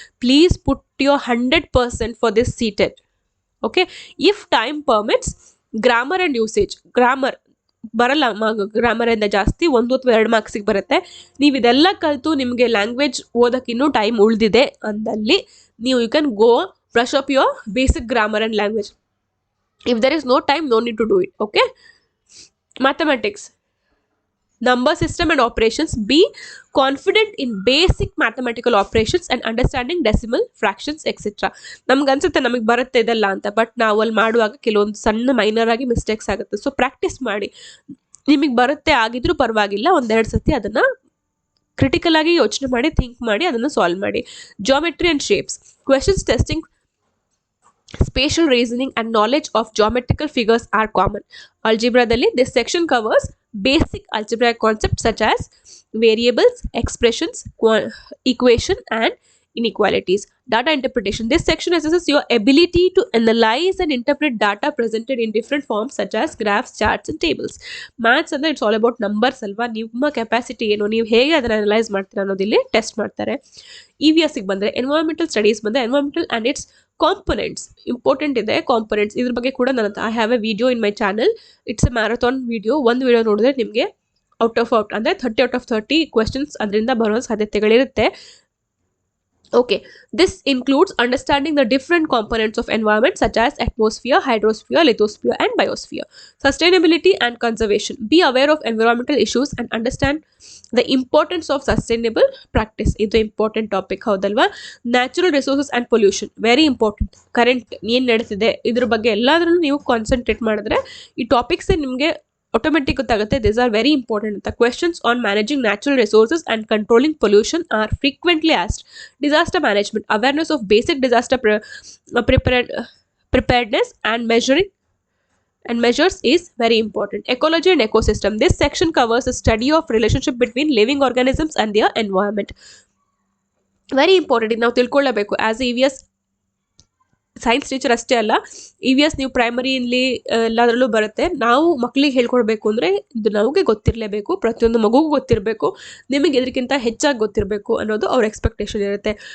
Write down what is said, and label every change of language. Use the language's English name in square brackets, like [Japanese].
[English] Please put your 100% for this seated. Okay, if time permits, grammar and usage. [Kannada] Grammar ಬರಲ್ಲ, ಗ್ರಾಮರಿಂದ ಜಾಸ್ತಿ 1 ಅಥವಾ 2 ಮಾರ್ಕ್ಸಿಗೆ ಬರುತ್ತೆ. ನೀವು ಇದೆಲ್ಲ ಕಲಿತು ನಿಮಗೆ ಲ್ಯಾಂಗ್ವೇಜ್ ಓದೋಕ್ಕಿನ್ನೂ ಟೈಮ್ ಉಳಿದಿದೆ ಅಂದಲ್ಲಿ ನೀವು [English] You can go brush up your basic grammar and language. If there is no time, no need to do it. Okay, mathematics, number system and operations. Be confident in basic mathematical operations and understanding decimal fractions etc. [Kannada] ನಮ್ಗೆ ಅನ್ಸುತ್ತೆ ನಮಗೆ ಬರುತ್ತೆ ಇದೆಲ್ಲ ಅಂತ, but ನಾವು ಅಲ್ಲಿ ಮಾಡುವಾಗ ಕೆಲವೊಂದು ಸಣ್ಣ ಮೈನರ್ ಆಗಿ ಮಿಸ್ಟೇಕ್ಸ್ ಆಗುತ್ತೆ. ಸೊ ಪ್ರಾಕ್ಟೀಸ್ ಮಾಡಿ. ನಿಮಗೆ ಬರುತ್ತೆ ಆಗಿದ್ರೂ ಪರವಾಗಿಲ್ಲ, 1-2 ಸತಿ ಅದನ್ನು ಕ್ರಿಟಿಕಲ್ ಆಗಿ ಯೋಚನೆ ಮಾಡಿ, ಥಿಂಕ್ ಮಾಡಿ ಅದನ್ನು ಸಾಲ್ವ್ ಮಾಡಿ. [English] Geometry and shapes, questions testing spatial reasoning and knowledge of geometrical figures are common. Algebra-dalli this section covers basic algebraic concepts such as variables, expressions, equation and inequalities. Data interpretation, this section assesses your ability to analyze and interpret data presented in different forms such as graphs, charts and tables. [Kannada] Maths ಅಂದ್ರೆ [English] it's all about numbers [Kannada] ಅಲ್ವಾ. ನಿಮ್ಮ capacity ಏನು, ನೀವು ಹೇಗೆ ಅದನ್ನು analyse ಮಾಡ್ತೀರಾ ಅನ್ನೋದಿಲ್ಲಿ test ಮಾಡ್ತಾರೆ. EVSಗೆ ಬಂದರೆ, ಎನ್ವೈರನ್ಮೆಂಟಲ್ ಸ್ಟಡೀಸ್ ಬಂದರೆ environmental and it's components important ಇದೆ. [English] components [Kannada] ಇದ್ರ ಬಗ್ಗೆ ಕೂಡ ನನ್ನ [English] I have a video in my channel. It's a marathon video. [Kannada] ಒಂದು ವಿಡಿಯೋ ನೋಡಿದ್ರೆ ನಿಮಗೆ ಔಟ್ ಅಂದರೆ 30 ಔಟ್ ಆಫ್ 30 ಕ್ವೆಶನ್ಸ್ ಅದರಿಂದ ಬರೋ ಸಾಧ್ಯತೆಗಳಿರುತ್ತೆ. [English] Okay, this includes understanding the different components of environment such as atmosphere, hydrosphere, lithosphere and biosphere. Sustainability and conservation. Be aware of environmental issues and understand the importance of sustainable practice. [Kannada] ಇದು important topic ಹೌದಲ್ವಾ. Natural resources and pollution very important. Current ಏನು ನಡೀತಿದೆ ಇದ್ರ ಬಗ್ಗೆ ಎಲ್ಲಾದ್ರೂ ನೀವು concentrate ಮಾಡಿದ್ರೆ ಈ ಟಾಪಿಕ್ಸೇ ನಿಮಗೆ ಆಟೋಮೆಟಿಕ್ ಗೊತ್ತಾಗುತ್ತೆ. [English] This are very important ಅಂತ. Questions on managing natural resources and controlling pollution are frequently asked. Disaster management, awareness of basic disaster preparedness and measures is very important. Ecology and ecosystem, this section covers the study of relationship between living organisms and their environment. [Kannada] Very important. ಇದು ನಾವು ತಿಳ್ಕೊಳ್ಳಬೇಕು. As EVS science teacher ಅಷ್ಟೇ ಅಲ್ಲ, EVS ನೀವು ಪ್ರೈಮರಿಯಲ್ಲಿ ಎಲ್ಲದರಲ್ಲೂ ಬರುತ್ತೆ. ನಾವು ಮಕ್ಕಳಿಗೆ ಹೇಳ್ಕೊಡ್ಬೇಕು ಅಂದರೆ ಇದು ನಮಗೆ ಗೊತ್ತಿರಲೇಬೇಕು, ಪ್ರತಿಯೊಂದು ಮಗುಗೂ ಗೊತ್ತಿರಬೇಕು, ನಿಮಗೆ ಇದಕ್ಕಿಂತ ಹೆಚ್ಚಾಗಿ ಗೊತ್ತಿರಬೇಕು ಅನ್ನೋದು ಅವ್ರ ಎಕ್ಸ್ಪೆಕ್ಟೇಷನ್ ಇರುತ್ತೆ.